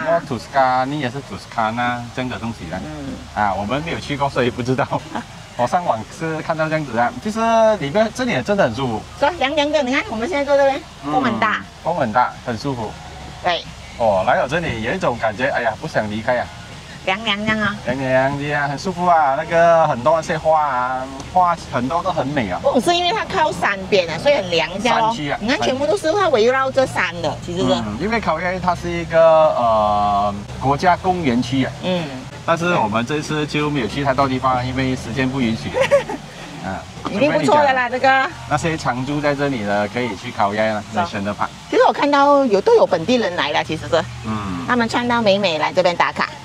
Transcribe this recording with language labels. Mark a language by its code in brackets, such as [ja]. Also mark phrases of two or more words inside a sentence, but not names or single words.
[zh] 然後圖斯卡尼也是圖斯卡納這樣的東西啦。我們沒有去過，所以不知道。我上網是看到這樣子的，其實裡面這裡也真的很舒服。說涼涼的，你看我們現在坐這邊，風很大，風很大，很舒服。對。哦，來到這裡有一種感覺，哎呀，不想離開啊。涼涼這樣啊。涼涼的啊，很舒服啊。那個很多那些花啊，花很多都很美啊。不是因為它靠山邊啊，所以很涼一下咯。山區啊。你看全部都是它圍繞着山的，其實是。因為考業它是一個國家公園區啊。但是我們這次就沒有去太多地方，因為時間不允許。已經不錯的啦，這個。那些常住在這裡的可以去考業了，來選擇吧。其實我看到都有本地人來了，其實是。他們穿到美美來這邊打卡。